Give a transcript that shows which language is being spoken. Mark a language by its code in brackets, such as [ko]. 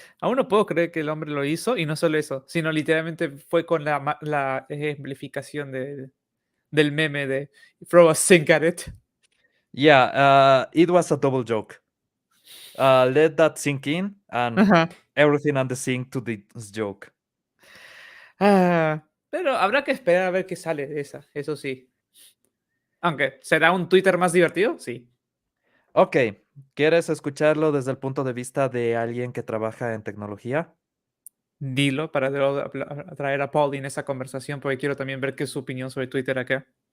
[es] Aún no puedo creer que el hombre lo hizo y no solo eso, sino literalmente fue con la ejemplificación del meme de [en] throw a sink at it. Yeah, it was a double joke. Let that sink in and Ajá. everything on the sink to this joke. [es] Pero habrá que esperar a ver qué sale de esa, eso sí. Aunque, ¿será un Twitter más divertido? Sí. Ok, ¿quieres escucharlo desde el punto de vista de alguien que trabaja en tecnología? Dilo para luego traer a Paul en esa conversación, porque quiero también ver qué es su opinión sobre Twitter acá.